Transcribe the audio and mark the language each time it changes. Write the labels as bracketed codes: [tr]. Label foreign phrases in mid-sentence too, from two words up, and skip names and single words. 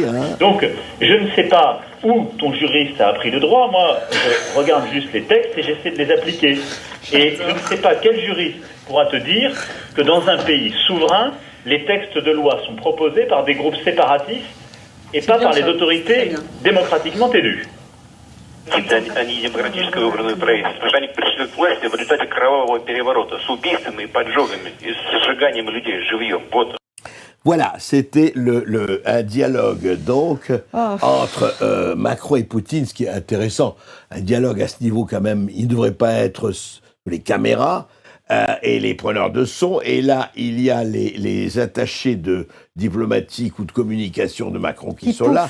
[fr] Donc, je ne sais pas où ton juriste a appris le droit, moi je regarde juste les textes et j'essaie de les appliquer. Et je ne sais pas quel juriste pourra te dire que dans un pays souverain, les textes de loi sont proposés par des groupes séparatistes et pas par les autorités démocratiquement élues. [ru] Они демократически выбранное правительство. Они пришли к власти в результате кровавого переворота с убийствами и поджогами, и с сжиганием людей живьем. Вот. [fr] Voilà, c'était un dialogue donc entre Macron et Poutine, ce qui est intéressant. Un dialogue à ce niveau quand même, il ne devrait pas être sous les caméras et les preneurs de son. Et là, il y a les attachés diplomatiques ou de communication de Macron qui sont là.